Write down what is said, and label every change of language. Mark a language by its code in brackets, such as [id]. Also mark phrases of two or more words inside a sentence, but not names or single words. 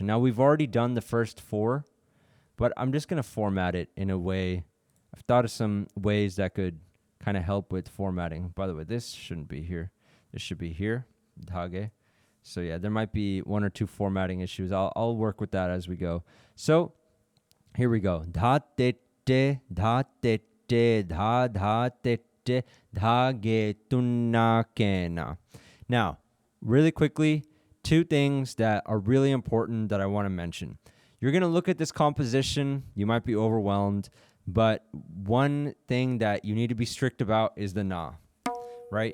[en] Now we've already done the first 4. But I'm just going to format it in a way. I've thought of some ways that could kind of help with formatting. By the way, this shouldn't be here. This should be here. Dhage. So yeah, there might be 1 or 2 formatting issues. I'll work with that as we go. So here we go. Dha te te, dha te te, dha te te, dhage tunna kena. Now, really quickly, 2 things that are really important that I want to mention. You're going to look at this composition. You might be overwhelmed. But one thing that you need to be strict about is the na, right?